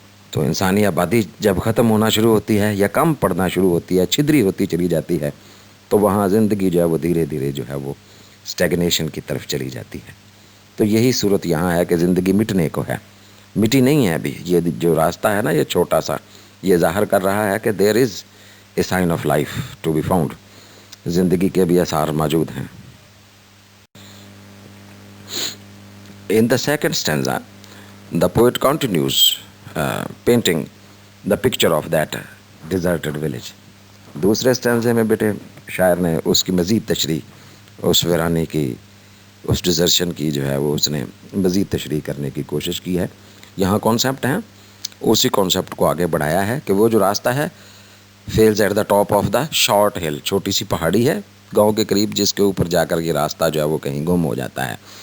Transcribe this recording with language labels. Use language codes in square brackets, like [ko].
[ur] تو انسانی آبادی جب ختم ہونا شروع ہوتی ہے یا کم پڑنا شروع ہوتی ہے، چھدری ہوتی چلی جاتی ہے، تو وہاں زندگی جو ہے وہ دھیرے دھیرے جو ہے وہ اسٹیگنیشن کی طرف چلی جاتی ہے. تو یہی صورت یہاں ہے کہ زندگی مٹنے کو ہے، مٹی نہیں ہے ابھی. یہ جو راستہ ہے نا، یہ چھوٹا سا، یہ ظاہر کر رہا ہے کہ [en] There is a sign of life to be found. [ur] زندگی کے بھی آثار موجود ہیں. [en] In the second stanza, the poet continues painting the picture of that deserted village. [ur] دوسرے اسٹینزے میں بیٹے شاعر نے اس کی مزید تشریح، اس ویرانے کی، اس ڈیزرشن کی جو ہے وہ اس نے مزید تشریح کرنے کی کوشش کی ہے. یہاں کانسیپٹ ہیں، اسی کانسیپٹ کو آگے بڑھایا ہے کہ وہ جو راستہ ہے [en] fails at the top of the short hill, [ur] چھوٹی سی پہاڑی ہے گاؤں کے قریب، جس کے اوپر جا کر یہ راستہ جو ہے وہ کہیں گم ہو جاتا ہے.